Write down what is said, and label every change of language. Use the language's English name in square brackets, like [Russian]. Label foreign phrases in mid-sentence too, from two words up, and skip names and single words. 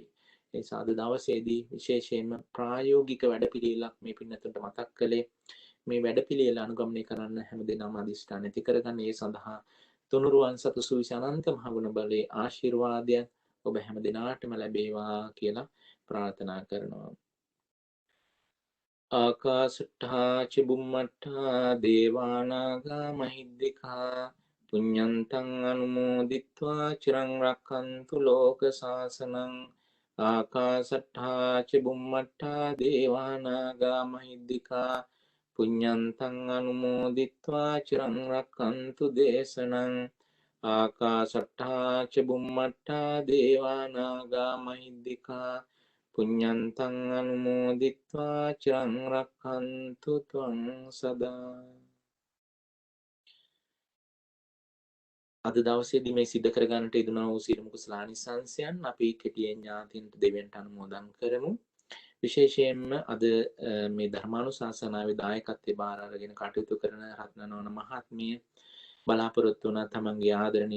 [Sinhala] ඒ නිසා අද දවසේදී විශේෂයෙන්ම ප්‍රායෝගික වැඩපිළිවෙලක් මේ පින්නතුන්ට මතක් කළේ. මේ වැඩපිළිවෙල අනුගමනය කරන්න හැමදෙනාම අදිෂ්ඨාන ඇති කරගන්න. ඒ සඳහා තුනුරුවන් සතු සුවිසි අනන්ත මහ ගුණ බලයේ ආශිර්වාදයන් ඔබ හැමදෙනාටම ලැබේවා කියලා ප්‍රාර්ථනා කරනවා. [Pali] ආකාශට්ඨා ච බුම්මට්ඨා දේවානාගා මහිද්దికා පුඤ්ඤන්තං අනුමෝදිත්වා චිරං රක්ඛන්තු ලෝක සාසනං. ආකාශට්ඨා ච බුම්මට්ඨා දේවානාගා මහිද්దికා පුඤ්ඤන්තං අනුමෝදිත්වා චිරං රක්ඛන්තු දේශනං. ආකාශට්ඨා ච බුම්මට්ඨා දේවානාගා මහිද්దికා පුඤ්ඤන්තං අනුමෝදිත්වා චිරං රක්ඛන්තු ත්වං සදා. [Sinhala] අද දවසේදී මේ සිද්ධ කරගන්නට යෙදුණා වූ සියලුම කුසලානිසංසයන් අපි කෙටියෙන් ඥාතින්ට දෙවියන්ට අනුමෝදන් කරමු. විශේෂයෙන්ම අද මේ ධර්මානුශාසනාවේ දායකත්වයේ බාර අරගෙන කටයුතු කරන රත්නනෝන මහත්මිය බලාපොරොත්තු වුණා තමන්ගේ ආදරණීය